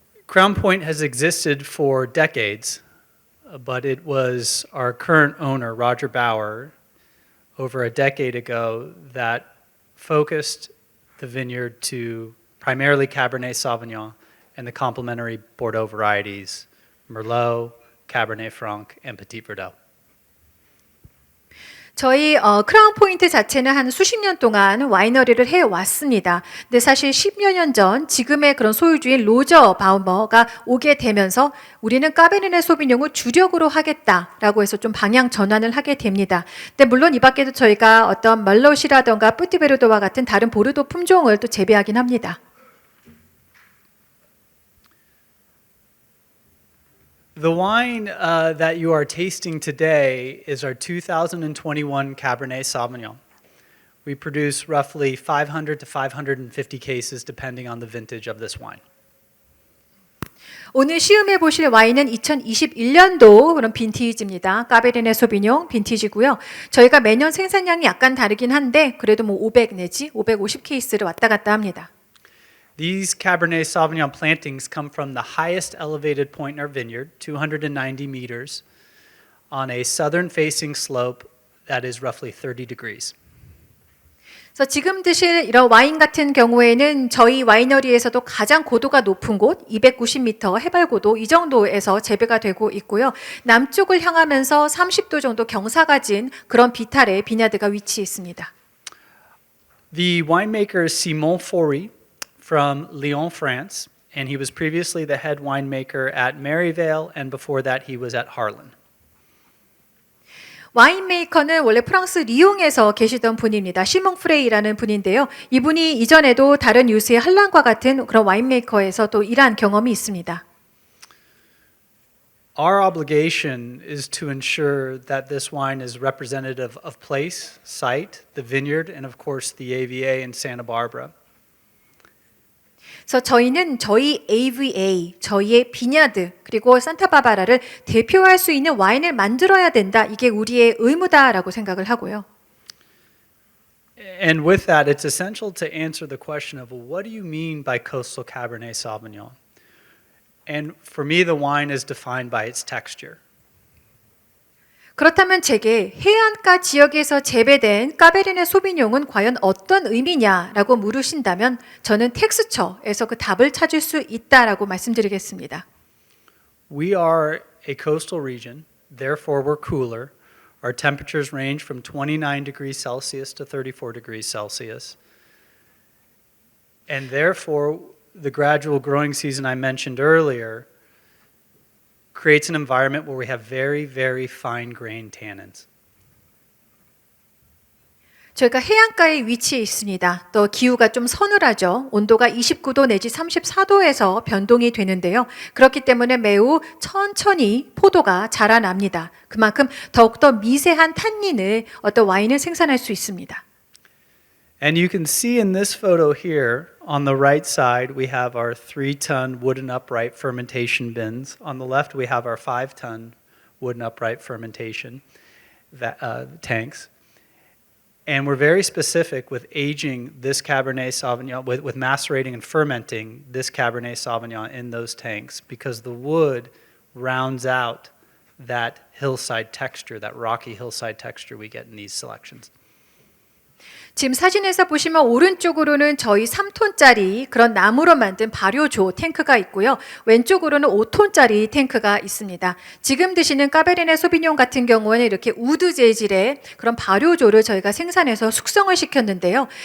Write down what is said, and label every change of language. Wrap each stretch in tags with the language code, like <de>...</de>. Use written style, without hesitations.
<en>Crown Point has existed for decades, but it was our current owner, Roger Bauer, over a decade ago that focused the vineyard to primarily Cabernet Sauvignon and the complementary Bordeaux varieties, Merlot, Cabernet Franc, and Petit Verdot.</en> <ko>저희 크라운 포인트 자체는 한 수십 년 동안 와이너리를 해왔습니다. 근데 사실 10여 년 전 지금의 그런 소유주인 로저 바우머가 오게 되면서 우리는 카베르네 소비뇽을 주력으로 하겠다라고 해서 좀 방향 전환을 하게 됩니다. 근데 물론 이 밖에도 저희가 어떤 멀롯이라던가 뿌티베르도와 같은 다른 보르도 품종을 또 재배하긴 합니다.</ko> <en>The wine that you are tasting today is our 2021 Cabernet Sauvignon. We produce roughly 500 to 550 cases depending on the vintage of this wine.</en> <ko>오늘 시음해 보실 와인은 2021년도 그런 빈티지입니다. 까베르네 소비뇽 빈티지고요. 저희가 매년 생산량이 약간 다르긴 한데 그래도 뭐 500 내지 550 케이스를 왔다 갔다 합니다.</ko> <en>These Cabernet Sauvignon plantings come from the highest elevated point in our vineyard, 290 meters, on a southern-facing slope that is roughly 30 degrees.</en> <ko>그래서 지금 드실 이런 와인 같은 경우에는 저희 와이너리에서도 가장 고도가 높은 곳 290m 해발 고도 이 정도에서 재배가 되고 있고요. 남쪽을 향하면서 30도 정도 경사가 진 그런 비탈의 비냐드가 위치해 있습니다.</ko> <en>The winemaker is Simon Faury from Lyon, France, and he was previously the head winemaker at Maryvale, and before that he was at Harlan.</en> <ko>와인 메이커는 원래 프랑스 리옹에서 계시던 분입니다. 시몽 프레이라는 분인데요. 이분이 이전에도 다른 유수의 한란과 같은 그런 와인 메이커에서 또 일한 경험이 있습니다.</ko> <en>Our obligation is to ensure that this wine is representative of place, site, the vineyard, and of course the AVA in Santa Barbara.</en> <ko>그래서 저희는 저희 AVA, 저희의 비냐드, 그리고 산타바바라를 대표할 수 있는 와인을 만들어야 된다. 이게 우리의 의무다라고 생각을 하고요.</ko> <en>And with that, it's essential to answer the question of, well, what do you mean by coastal Cabernet Sauvignon? And for me, the wine is defined by its texture.</en> <ko>그렇다면 제게 해안가 지역에서 재배된 까베르네 소비뇽은 과연 어떤 의미냐라고 물으신다면 저는 텍스처에서 그 답을 찾을 수 있다라고 말씀드리겠습니다.</ko> <en>We are a coastal region, therefore we're cooler. Our temperatures range from 29 degrees Celsius to 34 degrees Celsius. And therefore, the gradual growing season I mentioned earlier creates an environment where we have very, very fine-grained tannins.</en> <ko>저희가 해안가에 위치해 있습니다. 또 기후가 좀 서늘하죠. 온도가 29도 내지 34도에서 변동이 되는데요. 그렇기 때문에 매우 천천히 포도가 자라납니다. 그만큼 더욱더 미세한 탄닌을 어떤 와인을 생산할 수 있습니다.</ko> <en>And you can see in this photo here, on the right side, we have our 3-ton wooden upright fermentation bins. On the left, we have our 5-ton wooden upright fermentation tanks. And we're very specific with aging this Cabernet Sauvignon, with macerating and fermenting this Cabernet Sauvignon in those tanks, because the wood rounds out that hillside texture, that rocky hillside texture we get in these selections.</en> <ko>지금 사진에서 보시면 오른쪽으로는 저희 3톤짜리 그런 나무로 만든 발효조 탱크가 있고요. 왼쪽으로는 5톤짜리 탱크가 있습니다. 지금 드시는 까베르네 소비뇽 같은 경우에는 이렇게 우드 재질의 그런 발효조를 저희가 생산해서 숙성을 시켰는데요.</ko>